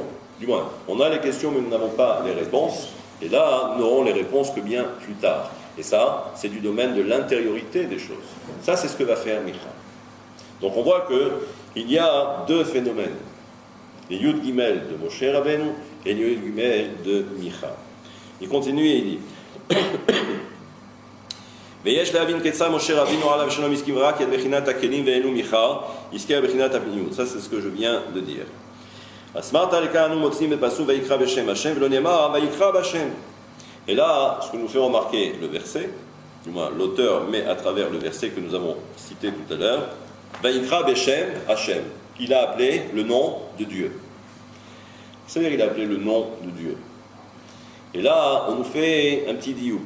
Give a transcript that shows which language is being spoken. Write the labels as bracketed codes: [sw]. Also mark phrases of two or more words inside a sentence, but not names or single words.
[fr] Du moins, on a les questions, mais nous n'avons pas les réponses. Et là, nous n'aurons les réponses que bien plus tard. Et ça, c'est du domaine de l'intériorité des choses. Ça, c'est ce que va faire Micha. Donc on voit qu'il y a deux phénomènes. Les Yud Gimel de Moshe Rabbeinu et les Yud Gimel de Micha. Il continue et il dit [he] ויש להבין כיצד משה רבינו עליו השלום הסכים רק את בחינת הכלים ואינו מיכה, הזכיר בחינת הפנימיות. [fr] Ça c'est ce que je viens de dire. [he] הסמרת לכאן אנו מוצאים בפסוק ויקרא בשם השם ולא נאמר ויקרא בשם. [fr] Et là, ce que nous fait remarquer le verset, du moins l'auteur met à travers le verset que nous avons cité tout à l'heure, [he] ויקרא בשם השם. [fr] Il a appelé le nom de Dieu. C'est-à-dire qu'il a appelé le nom de Dieu. Et là, on nous fait un petit diouk.